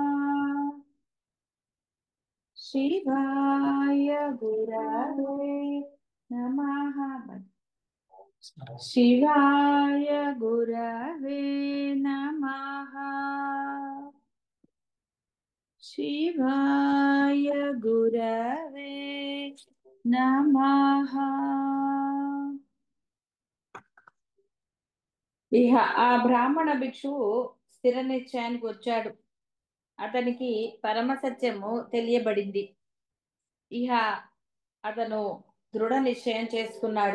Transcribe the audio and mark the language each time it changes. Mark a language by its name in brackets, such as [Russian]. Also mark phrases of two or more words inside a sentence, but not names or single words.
[Sanskrit] शिवाय गुरवे नमः। शिवाय गुरवे नमः। शिवाय गुरवे नमः। [Telugu] ఇహ ఆ బ్రాహ్మణ భిక్షువు స్థిర నిశ్చయానికి వచ్చాడు. అతనికి పరమ సత్యము తెలియబడింది. ఇహ అతను దృఢ నిశ్చయం చేసుకున్నాడు.